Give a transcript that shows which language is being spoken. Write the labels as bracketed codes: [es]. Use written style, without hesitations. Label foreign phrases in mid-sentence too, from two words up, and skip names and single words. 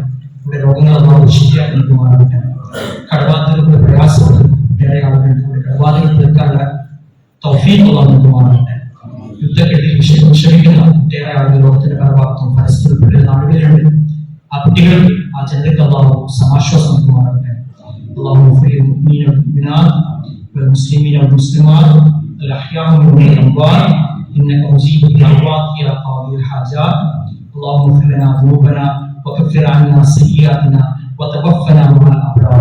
[ml] നമ്മുടെ രോഗങ്ങൾ അള്ളാഹു ശരിയാക്കി നൽകുമാറാകട്ടെ. കടബാധ്യതകൾ കൊണ്ട് പ്രയാസപ്പെടുന്ന വേറെ ആളുകളുണ്ട്. നമ്മുടെ കടബാധ്യതകൾ തീർക്കാനുള്ള തൗഫീഖ് അള്ളാഹു നൽകുമാറാകട്ടെ. യുദ്ധക്കെട്ടിൽ വിഷമിക്കുന്ന ഒട്ടേറെ ആളുകൾ ലോകത്തിന്റെ പല ഭാഗത്തും പരസ്പരപ്പെട്ട നാടുകളിലുണ്ട്. ആ കുട്ടികൾക്ക് ആ ജനതയ്ക്ക് അള്ളാഹു സമാശ്വാസം നൽകുമാറാകട്ടെ. [ar] اللهم اغفر للمؤمنين والمؤمنات والمسلمين والمسلمات الأحياء منهم والأموات إنك مجيب الدعوات يا قاضي الحاجات. اللهم اغفر لنا ذنوبنا وكفر عنا سيئاتنا وتوفنا مع الأبرار.